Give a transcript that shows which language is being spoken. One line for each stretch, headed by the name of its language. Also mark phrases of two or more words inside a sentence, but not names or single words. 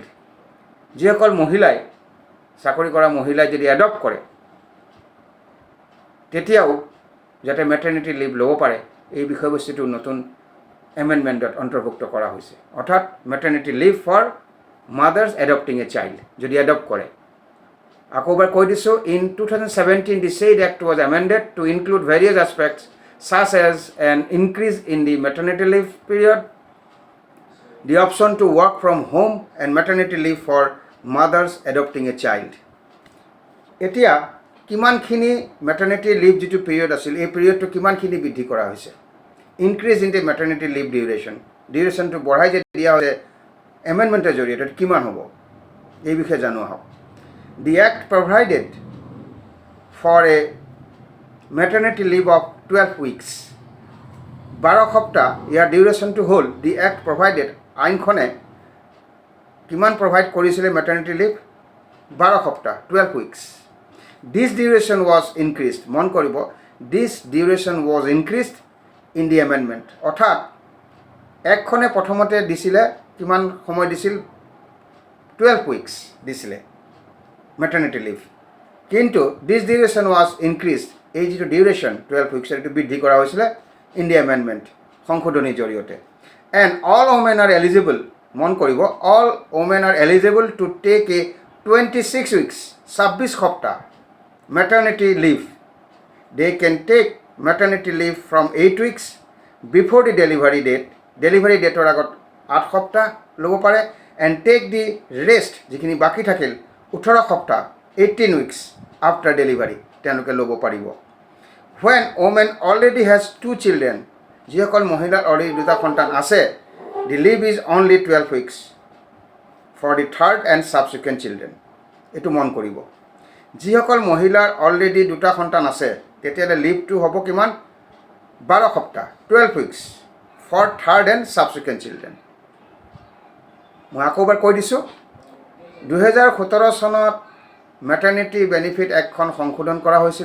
Assamese: যিসকল মহিলাই চাকৰি কৰা মহিলাই যদি এডপ্ট কৰে তেতিয়াও যাতে
English: maternity leave
Assamese: ল'ব পাৰে, এই বিষয়বস্তুটো নতুন এমেণ্ডমেণ্টত অন্তৰ্ভুক্ত কৰা হৈছে।
English: অৰ্থাৎ maternity leave for mothers adopting a child
Assamese: যদি এডপ্ট কৰে। আকৌ এবাৰ কৈ দিছোঁ,
English: ইন 2017 the said act was amended to include various aspects such as an increase in the maternity leave period, the option to work from home, and maternity leave for mothers adopting a child.
Assamese: এতিয়া কিমানখিনি
English: maternity leave
Assamese: যিটো পিৰিয়ড আছিল এই পিৰিয়ডটো কিমানখিনি বৃদ্ধি কৰা হৈছে?
English: increase in the maternity leave
Assamese: ডিউৰেশ্যনটো বঢ়াই যে দিয়া হৈছে এমেণ্ডমেণ্টৰ জৰিয়তে কিমান হ'ব এই বিষয়ে জানো আহক।
English: The Act provided for a maternity leave of 12 weeks.
Assamese: 12 সপ্তাহ ইয়াৰ ডিউৰেশ্যনটো হ'ল।
English: the Act provided,
Assamese: আইনখনে কিমান প্ৰভাইড কৰিছিলে
English: maternity leave?
Assamese: 12 সপ্তাহ, 12 weeks.
English: This duration was increased,
Assamese: মন কৰিব,
English: this duration was increased in the amendment.
Assamese: অৰ্থাৎ একখনে প্ৰথমতে দিছিলে কিমান সময় দিছিল? 12 weeks দিছিলে
English: maternity leave,
Assamese: কিন্তু
English: this duration was increased,
Assamese: এই যিটো ডিউৰেশ্যন 12 weeks এইটো বৃদ্ধি কৰা হৈছিলে
English: in the amendment
Assamese: সংশোধনীৰ জৰিয়তে।
English: and all women are eligible,
Assamese: মন কৰিব,
English: all women are eligible to take a 26 weeks, 26 সপ্তাহ maternity leave. they can take maternity leave from 8 weeks before the delivery date,
Assamese: ডেলিভাৰী ডেটৰ আগত 8 সপ্তাহ ল'ব পাৰে।
English: and take the rest,
Assamese: যিখিনি বাকী থাকিল 18 সপ্তাহ 18 weeks
English: after delivery
Assamese: তেওঁলোকে ল'ব পাৰিব।
English: when women already has 2 children,
Assamese: যিসকল মহিলাৰ অলৰেডি 2টা সন্তান আছে,
English: the leave is only 12 weeks for the third and subsequent children.
Assamese: এইটো মন কৰিব, যিসকল মহিলাৰ অলৰেডি 2টা সন্তান আছে তেতিয়াহ'লে লিভটো হ'ব কিমান?
English: 12 সপ্তাহ 12 weeks for third and subsequent children.
Assamese: মই আকৌ এবাৰ কৈ দিছোঁ, 2017 চনত
English: maternity benefit
Assamese: এক্টখন সংশোধন কৰা হৈছিলে।